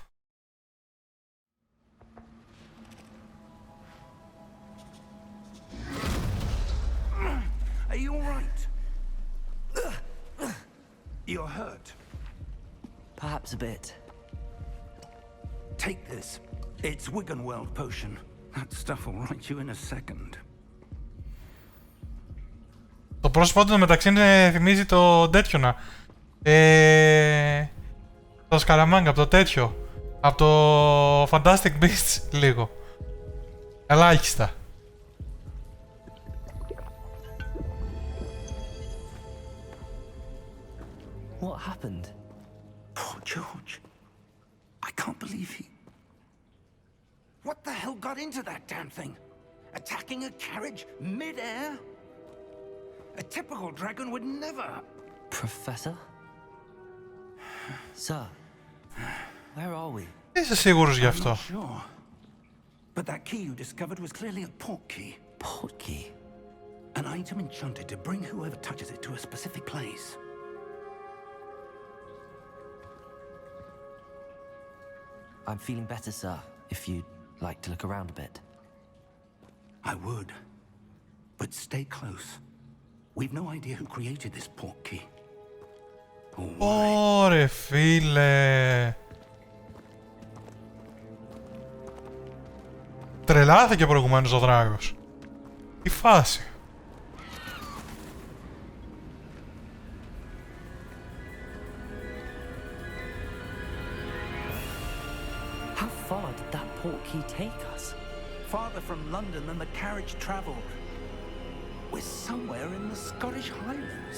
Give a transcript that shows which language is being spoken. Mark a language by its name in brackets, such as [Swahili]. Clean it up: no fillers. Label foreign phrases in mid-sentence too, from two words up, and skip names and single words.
[English] Are you all right? You're hurt. Perhaps a bit. Take this. It's Wiggenweld potion. That stuff will right you in a second. [Greek] Το πρόσωπό του μεταξύ θυμίζει το τέτοιο να. Το Σκαραμάγκα, από το τέτοιο. Από το Fantastic Beasts λίγο. Ελάχιστα. [English] What happened? Poor George. I can't believe he... What the hell got into that damn thing? Attacking a carriage mid-air? A typical dragon would never... Professor? Sir, Where are we? [Greek] Είσαι σίγουρος γι' [English] I'm [Greek] αυτό? [English] not sure. But that key you discovered was clearly a port key. Port key. An item enchanted to bring whoever touches it to a specific place. I'm feeling better, sir. If you'd like to look around a bit. I would. But stay close. We've no idea who created this port key. Or why. [Greek] Ωρε φίλε. Τρελάθηκε προηγουμένως ο δράκος. Τι φάση. [English] How far did that port key take us? Farther from London than the carriage travelled. We're somewhere in the Scottish Highlands.